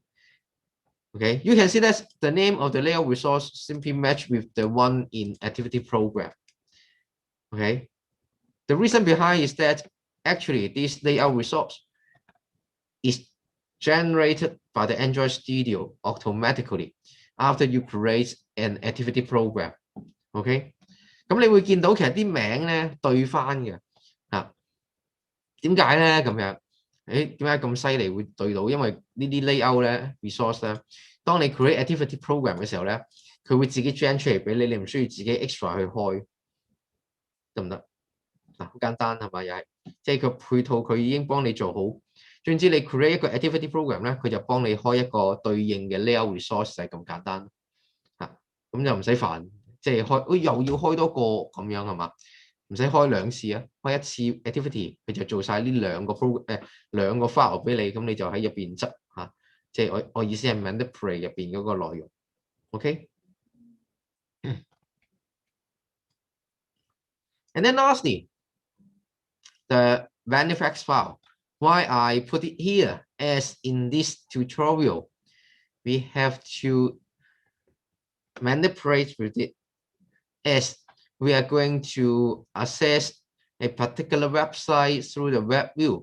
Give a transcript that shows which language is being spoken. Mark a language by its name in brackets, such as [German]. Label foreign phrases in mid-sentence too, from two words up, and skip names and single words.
[English] Okay, you can see that the name of the layout resource simply match with the one in activity program. Okay, the reason behind is that actually this layout resource is generated by the Android Studio automatically after you create an activity program. [Cantonese] OK， 咁你會見到其實啲名咧對翻嘅啊，點解咧咁樣？點解咁犀利會對到？因為呢啲 layout 咧 resource 咧，當你 [English] create activity program [Cantonese] 嘅時候咧，佢會自己 generate 出嚟俾你，你唔需要自己 extra 去開，得唔得？嗱，好簡單係咪？又係即係個配套佢已經幫你做好。總之你 create 一個 [English] activity program [Cantonese] 咧，佢就幫你開一個對應嘅 [English] layout resource [Cantonese] 就係咁簡單嚇，咁就唔使煩，即係開，又要開多個咁樣係嘛？唔使開兩次啊，開一次 activity 佢就做晒呢兩個 兩個 file 俾你，咁你就喺入邊執嚇，即係我意思係 manipulate 入邊嗰個內容 ，OK。 [English] And then lastly, the manifest file. Why I put it here as in this tutorial, we have to manipulate with it as we are going to access a particular website through the web view.